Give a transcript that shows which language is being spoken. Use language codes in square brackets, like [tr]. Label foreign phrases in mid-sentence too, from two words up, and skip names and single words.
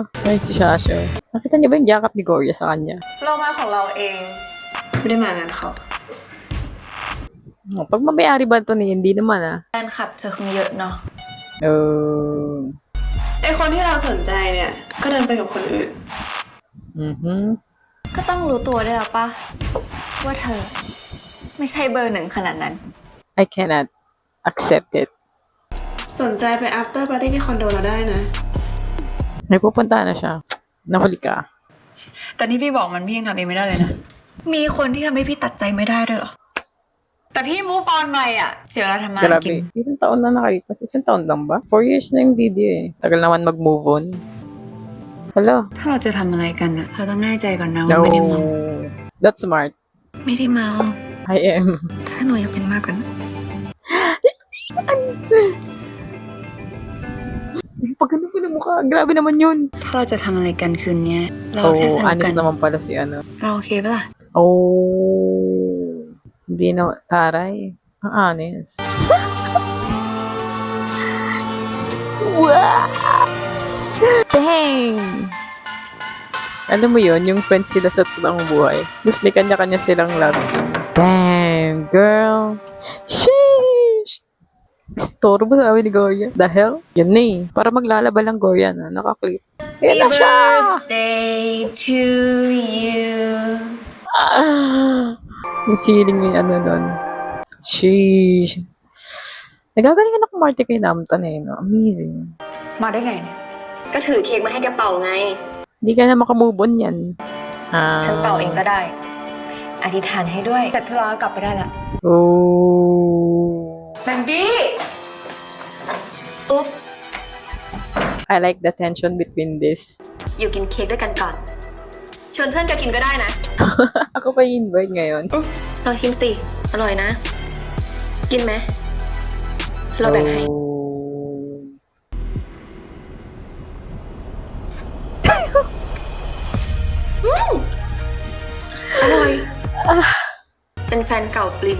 [tl] Ay, si Shasha. Nakita niyo ba yung yakap ni Gorya sa kanya? [th] เรามาของเราเอง ไม่ได้มางานเขา [tl] Oh, pag mamayari ba ito niya? Hindi naman ah. [th] แฟนคลับเธอคงเยอะเนาะ ไอคนที่เราสนใจเนี่ย ก็เดินไปกับคนอื่น ก็ต้องรู้ตัวได้แล้วปะว่าเธอ ไม่ใช่เบอร์หนึ่งขนาดนั้น [en] I cannot accept it. [th] สนใจไป [en] after party [th] ที่คอนโดเราได้นะ [tl] May pupunta na siya. Nahuli ka. [th] แต่ที่พี่บอกมันพี่ยังทำเองไม่ได้เลยนะ มีคนที่ทำให้พี่ตัดใจไม่ได้ด้วยเหรอ แต่พี่ [en] move on [th] ไปอ่ะ เสียเวลาทำงานกิน [tl] Grabe. Ilang taon na nakalipas? Isang taon lang ba? 4 years na yung video eh. Tagal naman mag-move on. Hello? [th] ถ้าเราจะทำอะไรกันอ่ะเราต้องแน่ใจก่อนนะว่าไม่ได้เมา [en] That's smart. [th] ไม่ได้เมา [en] I am. [th] ถ้าหนูอยากเป็นมากกว่านั้น [tl] Pag ano pa na mukha, grabe naman yun. [th] ถ้าเราจะทำอะไรกันคืนนี้เรา Oh, แค่สนุกกั [tl] honest [th] น [tl] naman pala si ano. [th] เราโอเคปะล่ะ [tl] Oh, hindi na, taray. Ang honest. Wow! Dang! Alam mo yun, yung friends sila sa totoong buhay. Tapos may kanya-kanya silang love team. [en] Damn, girl! [tl] Sheesh! Istorbo sabi ni Gorya. [en] The hell? [tl] Yan na eh. Para maglalaba lang Gorya na. Nakaklip. Ayan na siya! [en] Day to you. [tl] Yung feeling yung ano nun. Sheesh. Nagagalingan ako Marty kay Namtan eh, no? Amazing. [th] มาได้ไงเนี่ย ก็ถือเค้กมาให้แกเป่าไง [tl] Hindi ka na makamove on yan. [th] ฉันเป่าเองก็ได้ อธิษฐานให้ด้วย แต่ธุระกลับไปได้ละ Oh. แบงบี้ อุ๊บ [en] I like the tension between this. [th] อยู่กินเค้กด้วยกันก่อน ชวนเพื่อนแกกินก็ได้นะ [tl] Ako pa yung invite ngayon. [th] ลองชิมสิ อร่อยนะ กินไหม เราแบ่งให้ Oh. อร่อย เป็นแฟนเก่าปลิม